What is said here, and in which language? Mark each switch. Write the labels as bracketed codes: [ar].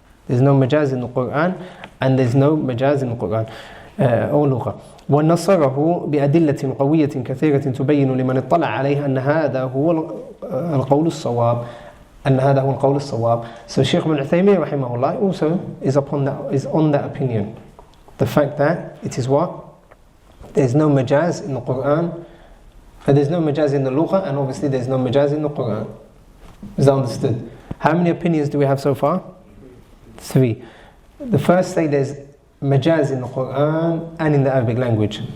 [en] There's no majaz in the Quran and there's no majaz in the Quran or Lugha. [ar] ونصره بأدلة قوية كثيرة تبين لمن اطلع عليها أن هذا هو القول الصواب. And هذا هو القول الصواب. [en] So Shaykh ibn Uthaymeen rahimahullah also is on that opinion. The fact that it is what? There's no majaz in the Quran, and there's no majaz in the Lugha, and obviously there's no majaz in the Quran. Is that understood? How many opinions do we have so far? 3. The first say there's majaz in the Quran and in the Arabic language.